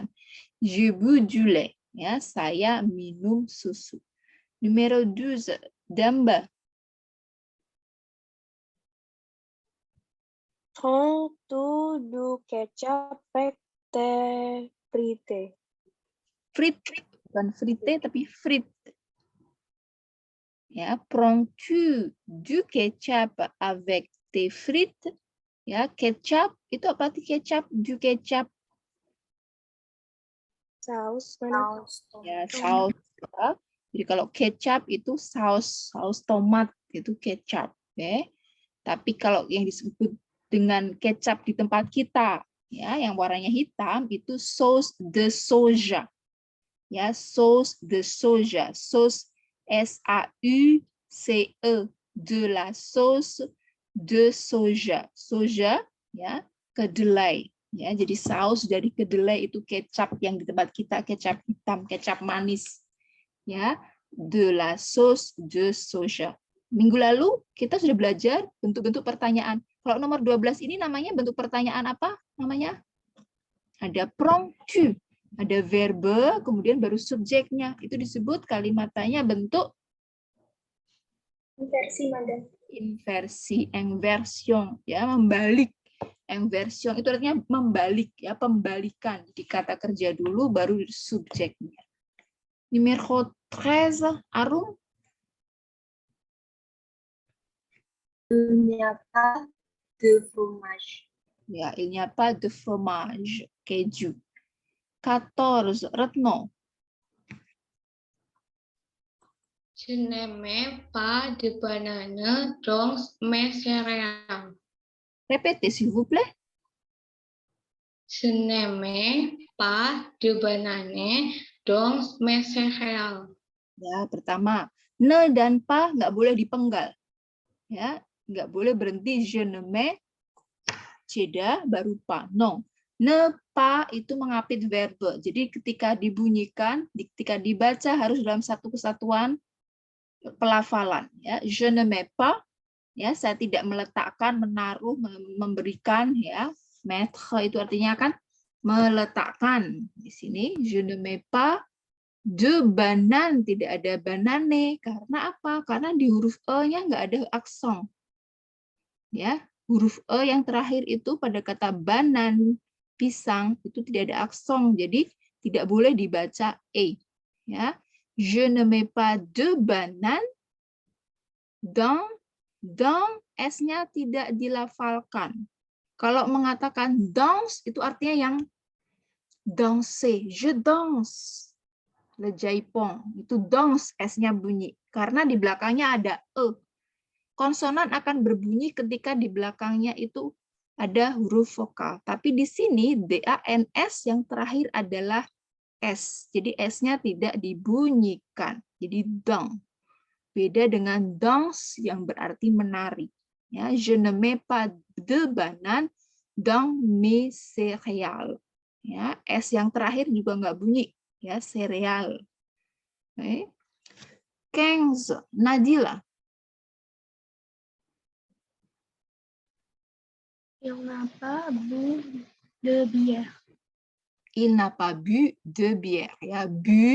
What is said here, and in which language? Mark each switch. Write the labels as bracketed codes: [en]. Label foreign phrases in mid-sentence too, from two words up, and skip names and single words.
[fr] Je bois du lait. [id] Ya, saya minum susu. [fr] Numéro 12, Damba. Prends-tu du ketchup avec tes frites? [id] Frites, bukan frite tapi frites. [fr] Ya, prends-tu du ketchup avec tes frites? [id] Ya, kecap itu apa arti kecap? [fr] Du kecap. [id] Saus. Ya, saus. Ya. Jadi kalau kecap itu saus tomat itu kecap, oke. Tapi kalau yang disebut dengan kecap di tempat kita, ya, yang warnanya hitam itu [fr] sauce de soja. Ya, sauce de soja, sauce SAUCE, de la sauce de soja. Soja, [id] ya, kedelai. Ya, jadi saus dari kedelai itu kecap yang di tempat kita kecap hitam, kecap manis. Ya, [fr] de la sauce de soja. [id] Minggu lalu kita sudah belajar bentuk-bentuk pertanyaan. Kalau nomor 12 ini namanya bentuk pertanyaan apa? Namanya? Ada [fr] prends-tu, [id] ada verbe, kemudian baru subjeknya. Itu disebut kalimatnya bentuk Inversi, Madam. inversi, inversion, ya, membalik. Inversion itu artinya membalik, ya, pembalikan. Jadi kata kerja dulu baru subjeknya. [fr] Numéro 13, Arum. Il n'y a pas de fromage. Ya, il n'y a pas de fromage, keju. 14, Retno. Je n'aimais pas de banane dans mes céréales. Répétez, s'il vous plaît. Je n'aimais pas de banane dans mes céréales. [id] Ya, pertama, ne dan pas nggak boleh dipenggal. Ya, nggak boleh berhenti [fr] je ne mets, [id] ceda baru pas. Non. [fr] Ne pas [id] itu mengapit verbe. Jadi ketika dibunyikan, ketika dibaca harus dalam satu kesatuan pelafalan. Ya, [fr] je ne mets pas, [id] ya, saya tidak meletakkan, menaruh, memberikan, ya. Mettre itu artinya kan meletakkan. Di sini [fr] je ne mets pas de banane, [id] tidak ada banane. Karena apa? Karena di huruf e-nya nggak ada aksen. Ya, huruf e yang terakhir itu pada kata banan, pisang, itu tidak ada aksen. Jadi tidak boleh dibaca e. Ya, [fr] je ne mets pas de banane dans [id] s-nya tidak dilafalkan. Kalau mengatakan danse itu artinya yang danser. [fr] Je danse. [id] Le Japon itu danse s-nya bunyi karena di belakangnya ada e. Konsonan akan berbunyi ketika di belakangnya itu ada huruf vokal. Tapi di sini DANS yang terakhir adalah S. Jadi S-nya tidak dibunyikan. Jadi dang. Beda dengan danse yang berarti menari. Ya, [fr] je ne mets pas de banane dans mes céréales. [id] Ya, S yang terakhir juga nggak bunyi. Ya, [fr] céréales. Okay. 15. Nadila. Il n'a pas bu de bière. Il n'a pas bu de bière. [id] Ya, bu.